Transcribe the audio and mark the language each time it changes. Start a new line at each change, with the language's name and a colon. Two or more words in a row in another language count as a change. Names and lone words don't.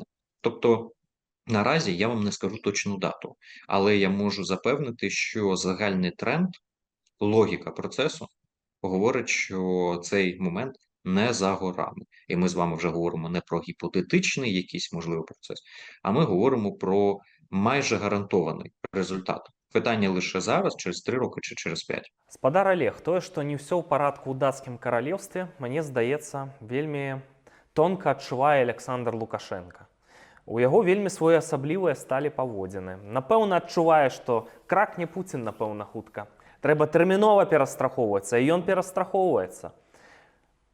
Ukrainian: Тобто, наразі я вам не скажу точну дату, але я можу запевнити, що загальний тренд, логіка процесу говорить, що цей момент не за горами. І ми з вами вже говоримо не про гіпотетичний якийсь можливий процес, а ми говоримо про майже гарантований результат. Питання лише зараз, через 3 роки чи через 5.
Belarusian: Спадар Олег, тое, што не ўсё ў парадку ў дацкім каралеўстве, мне здаецца, вельмі тонка адчувае Александр Лукашенко. У яго вельмі своеасаблівыя сталі паводзіны. Напэўна, адчувае, што кракне Пуцін, напэўна, хутка. Трэба тэрмінова перастрахоўвацца, і ён перастрахоўваецца.